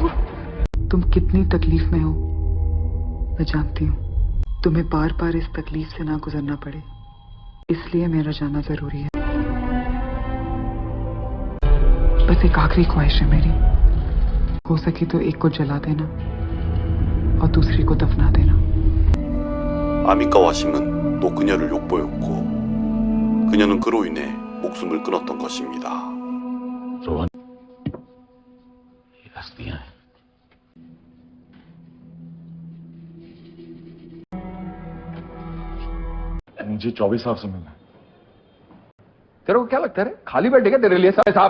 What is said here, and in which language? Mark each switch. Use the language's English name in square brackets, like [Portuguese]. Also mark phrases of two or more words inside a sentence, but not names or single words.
[Hindi] तुम कितनी तकलीफ में हो मैं जानती हूँ। तुम्हें बार बार इस तकलीफ से ना गुजरना पड़े, इसलिए मेरा जाना जरूरी है। बस एक आखिरी ख्वाहिश है मेरी, हो सके तो एक को जला देना और दूसरी को दफना देना। [Korean] 아미과 와심은 또 그녀를 욕보였고 그녀는 그로 인해 목숨을 끊었던 것입니다. [Hindi] रोहन, ये हस्तियां हैं। मुझे चौबे साहब से मिलना है। तेरे को क्या लगता है रे? खाली बैठे क्या तेरे लिए साहब?